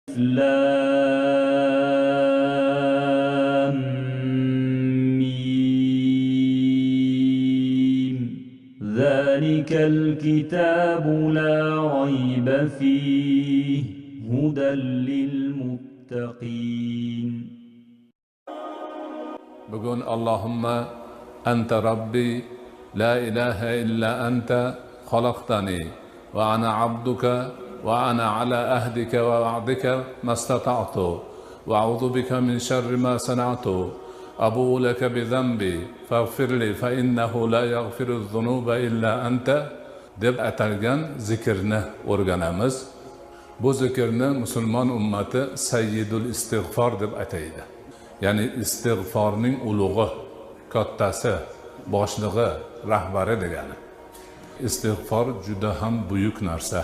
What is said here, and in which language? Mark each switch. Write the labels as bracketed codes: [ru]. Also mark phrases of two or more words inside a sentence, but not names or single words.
[ar] لام ميم ذلك الكتاب لا ريب فيه هدى للمتقين. [uz] Bugun [ar] اللهم أنت ربي لا إله إلا أنت خلقتني وأنا عبدك وأنا على عهدك ووعدك ما استطعت وأعوذ بك من شر ما صنعت أبوء لك بذنبي فاغفر لي فإنه لا يغفر الذنوب إلا أنت [uz] deb atalgan zikrni o'rganamiz. Bu zikrni musulmon ummati [ar] سيد الاستغفار [uz] deb ataydi. Ya'ni istig'forning ulug'i, kattasi, boshlig'i, rahbari degani. Istig'for juda ham buyuk narsa.